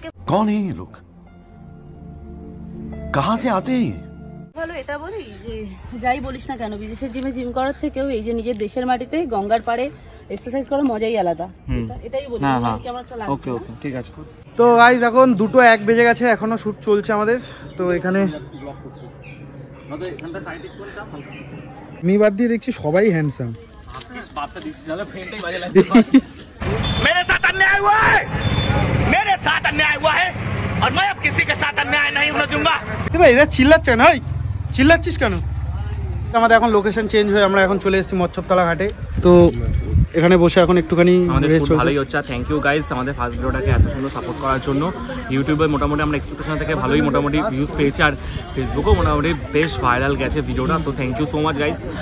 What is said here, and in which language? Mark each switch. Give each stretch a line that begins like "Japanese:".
Hindi: कौन है ये लोग, कहाँ से आते हैं?
Bangla: ভালো এটা বলি যে যাই বলিস না কেন, বিদেশের জিমে জিম করার থেকেও এই যে নিজের দেশের মাটিতে গঙ্গার পাড়ে এক্সারসাইজ করার মজাই আলাদা। এটাই বলি কেমন একটা লাগছে। ওকে ওকে ঠিক আছে। তো গাইস এখন 2:01 বেজে গেছে, এখনো শুট চলছে আমাদের। তো এখানে আমাদের এখানটা সাইড একটু চাপ হালকা। আমি বাদ দিয়ে দেখছি সবাই হ্যান্ডসাম। আপনি বাতটা দিচ্ছি তাহলে ফ্রেন্ডটাই বাজে লাগছে।
Hindi: मेरे साथ अन्याय हुआ है, मेरे साथ अन्याय हुआ है और मैं अब किसी के साथ अन्याय नहीं होने दूंगा।
Bangla: ভাই এরা চিল্লাচ্ছে না, চিল্লাচ্ছিস কেন? আমাদের এখন লোকেশন চেঞ্জ হয়ে আমরা এখন চলে এসেছি মৎস্যতলা ঘাটে। তো এখানে বসে এখন একটুখানি আমাদের খুব ভালোই হচ্ছে। থ্যাংক ইউ গাইস আমাদের ফার্স্ট ভিডিওটাকে এত সুন্দর সাপোর্ট করার জন্য। ইউটিউবে মোটামুটি আমরা এক্সপেকটেশন থেকে ভালোই মোটামুটি ভিউজ পেয়েছি, আর ফেসবুকেও মোটামুটি বেশ ভাইরাল গেছে ভিডিওটা। তো thank you so much guys.